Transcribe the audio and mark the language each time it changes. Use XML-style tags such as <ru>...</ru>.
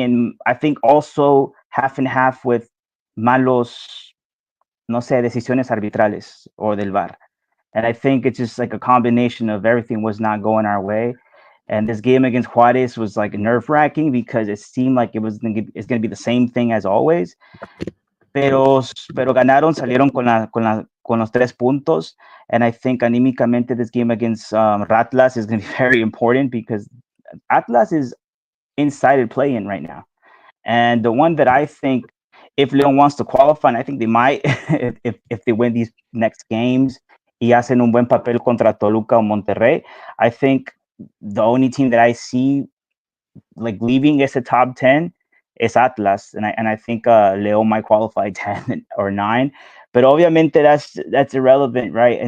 <en>And I think also half and half with</en> <es>malos, no sé, decisiones arbitrales</es> <en>or</en> <es>del VAR.</es> <en>And I think it's just like a combination of everything was not going our way. And this game against Juarez was like nerve wracking because it seemed like it's going to be the same thing as always.</en> <es>Pero ganaron, salieron con los 3 puntos.</es> <en>And I think</en> <es>anímicamente</es> <en>this game against Atlas is going to be very important because Atlas is inside playing right now. And the one that I think, if Leon wants to qualify, and I think they might, if they win these next games</en> <es>y hacen un buen papel contra Toluca o Monterrey,</es> <en>I think the only team that I see like leaving as a top 10 is Atlas, and I think Leon might qualify 10 or 9, but</en> <es>obviamente</es> <en>that's irrelevant, right?</en>